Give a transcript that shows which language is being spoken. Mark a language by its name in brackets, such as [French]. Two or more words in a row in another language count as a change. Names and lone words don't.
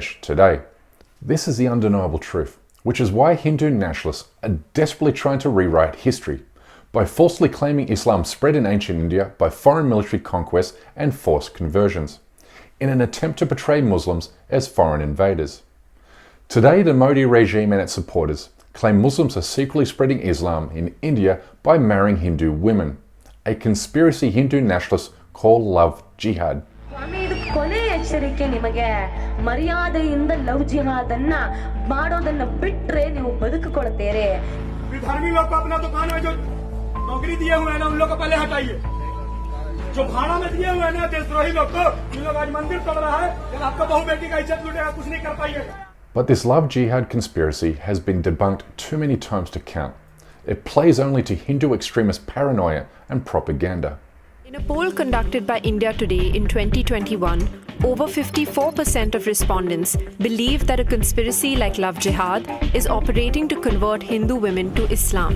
[English] This is the undeniable truth. which is why Hindu nationalists are desperately trying to rewrite history by falsely claiming Islam spread in ancient India by foreign military conquest and forced conversions, in an attempt to portray Muslims as foreign invaders. Today, the Modi regime and its supporters claim Muslims are secretly spreading Islam in India by marrying Hindu women, a conspiracy Hindu nationalists call love jihad. [Kannada] ಸ್ವಾಮಿ ಇದು ಕೊನೆ ಎಚ್ಚರಿಕೆ ನಿಮಗೆ ಮರ್ಯಾದೆಯಿಂದ [English] love jihad [Kannada] ಅನ್ನ ಮಾಡೋದನ್ನ ಬಿಟ್ರೆ ನೀವು ಬದುಕಿಕೊಳ್ತೀರಿ [Hindi] विधर्मी लोग को अपना दुकान में जो नौकरी दिए हुए हैं ना उन लोग को पहले हटाइए जो भाड़ा में दिए हुए हैं ना देशद्रोही लोग को उन लोग आज मंदिर तोड़ रहा है जब आपका बहू बेटी का इज्जत लूटेगा कुछ नहीं कर पाइएगा. [English] But this love jihad conspiracy has been debunked too many times to count. It plays only to Hindu extremist paranoia and propaganda. In a poll conducted by India Today in 2021, over 54% of respondents believe that a conspiracy like Love Jihad is operating to convert Hindu women to Islam.